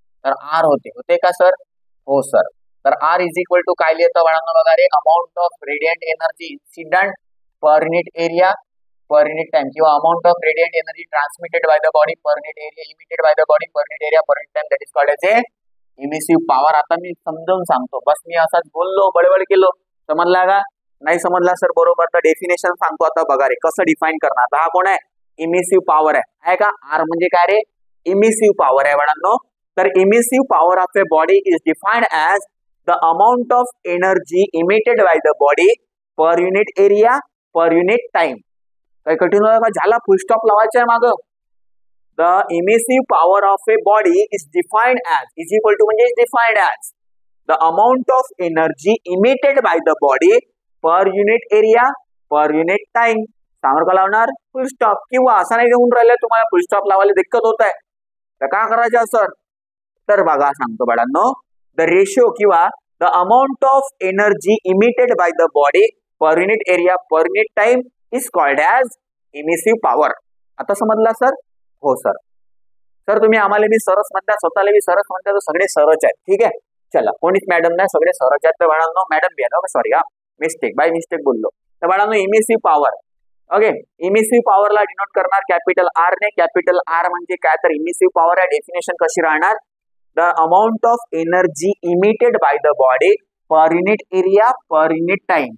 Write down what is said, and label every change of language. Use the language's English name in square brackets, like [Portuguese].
[Marathi] तर आर होते का सर? हो सर. तर [English] R is equal to [Marathi] काय लिहितं बाळांनो बघा रे, [English] Amount of radiant energy incident per unit area per unit time, किंवा amount of radiant energy transmitted by the body per unit area emitted by the body per unit area per unit time, that is called as a emissive power. [Marathi] आता मी समजावून सांगतो, बस मी असाच बोललो, बडबड केलो, समजला का? नाही समजला सर बरोबर. तर डेफिनेशन सांगतो आता बघा रे, कसं डिफाईन करणार. आता हा कोण आहे, इमिसिव्ह पॉवर आहे का? आर म्हणजे काय रे, इमिसिव्ह पॉवर आहे बाळांनो. [English] तर emissive power of a body is defined as the amount of energy emitted by the body per unit area per unit time. [Marathi] काही कठीण झाला, फुल स्टॉप लावायचा आहे मागं. [English] The emissive power of a body is defined as, is equal to म्हणजे defined as the amount of energy emitted by the body per unit area per unit time. [Marathi] समोर का लावणार, फुल स्टॉप. किंवा असं नाही घेऊन राहिलं तुम्हाला फुल स्टॉप लावायला दिक्कत होत आहे तर काय करायचं सर, तर बघा सांगतो बाळांनो, [English] The ratio किंवा the amount of energy emitted by the body per unit area per unit time is called as emissive power. [Marathi] आता समजला सर? हो सर. सर तुम्ही आम्हाला बी सरस म्हणता, स्वतःला बी सरस म्हणता, तर सगळे सरच आहेत. ठीक आहे, चला कोणीच मॅडम नाही, सगळे सरच आहेत. तर बाळांनो मॅडम बी आहे, सॉरी हा मिस्टेक, बाय मिस्टेक बोललो. तर बाळांनो emissive power, okay, emissive पॉवरला denote करणार कॅपिटल आर ने. कॅपिटल आर म्हणजे काय, तर इमिसिव्ह पॉवर आहे. डेफिनेशन कशी राहणार, [English] The amount of energy emitted by the body per unit area per unit time.